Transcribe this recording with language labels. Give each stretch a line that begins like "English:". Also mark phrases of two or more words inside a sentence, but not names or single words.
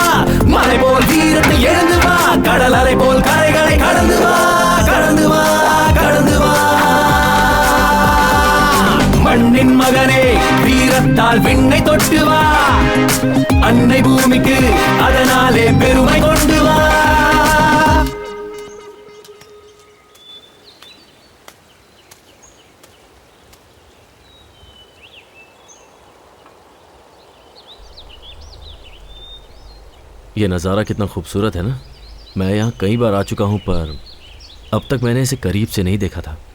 Tamil: மலை போல் வீரத்தில் எழுந்து வா, கடல் அலை போல் கரைகளை கடந்து வா, கடந்து வா, கடந்து வா. மண்ணின் மகனே வீரத்தால் விண்ணை தொட்டு வா, அன்னை பூமிக்கு அதனாலே பெருமை கொண்டு வா.
Hindi: ये नज़ारा कितना खूबसूरत है ना। मैं यहाँ कई बार आ चुका हूँ, पर अब तक मैंने इसे करीब से नहीं देखा था।